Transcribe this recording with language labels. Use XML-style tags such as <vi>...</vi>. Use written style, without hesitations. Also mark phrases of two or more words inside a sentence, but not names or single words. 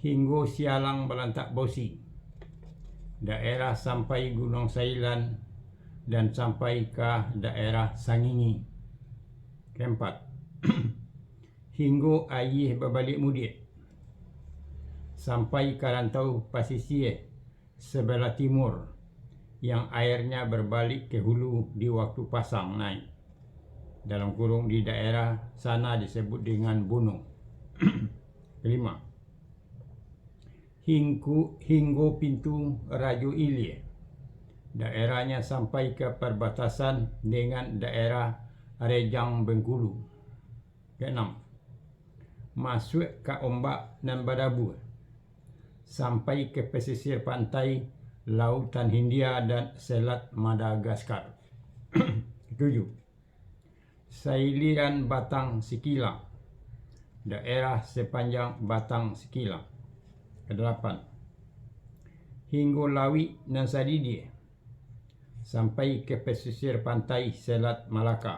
<id>Hinggo Sialang Balantak Bosi, daerah sampai Gunung Sailan dan sampai ke daerah Sangingi. 4. Hinggo Ayih Babalik Mudik, sampai ke rantau Pasisir sebelah timur yang airnya berbalik ke hulu di waktu pasang naik, dalam kurung di daerah sana disebut dengan Bono. 5. Hinggo Pintu Rajo Ilie, daerahnya sampai ke perbatasan dengan daerah Rejang Bengkulu. 6. Masuk ke Ombak nan Badabur, sampai ke pesisir pantai Lautan Hindia dan Selat Madagaskar. 7. Sailiran Batang Sikilang, daerah sepanjang Batang Sikilang. 8. Hinggo Lawi dan Sadidi, sampai ke pesisir pantai Selat Malaka.</id>